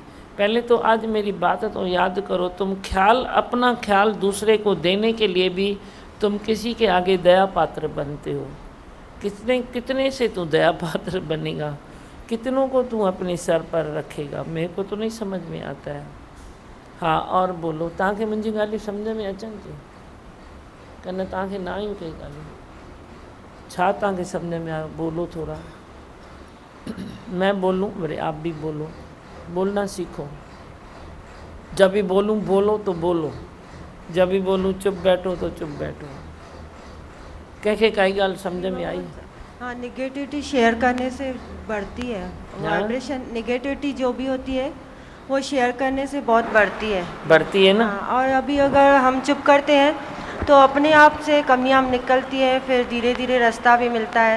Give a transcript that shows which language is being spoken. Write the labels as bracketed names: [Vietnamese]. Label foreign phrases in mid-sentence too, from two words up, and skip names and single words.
[Hindi] पहले तो आज मेरी बात तो याद करो। तुम ख्याल, अपना ख्याल दूसरे को देने के लिए भी तुम किसी के आगे दया पात्र बनते हो। कितने से तू दया पात्र बनेगा? कितनों को तू अपने सर पर रखेगा? मेरे को तो नहीं समझ में आता है। हाँ, और बोलो, [Sindhi] तव्हांखे मुंहिंजी ॻाल्हियूं सम्झ में अचनि थियूं कि न? तव्हांखे न आहियूं कई ॻाल्हियूं? छा तव्हांखे सम्झ में आयो? [Hindi] बोलो थोड़ा। मैं बोलूं, वरी आप भी बोलो। बोलना सीखो। जब भी बोलूं बोलो तो बोलो, जब भी बोलूं चुप बैठो तो चुप बैठो। [Sindhi] कंहिंखे काई ॻाल्हि सम्झ में आई? [Hindi] हाँ, [English] negativity share [Hindi] करने से बढ़ती है। [English] vibration negativity [Hindi] जो भी होती है वो शेयर करने से बहुत बढ़ती है ना? हाँ, और अभी अगर हम चुप करते हैं तो अपने आप से कमियां निकलती हैं, फिर धीरे धीरे रास्ता भी मिलता है।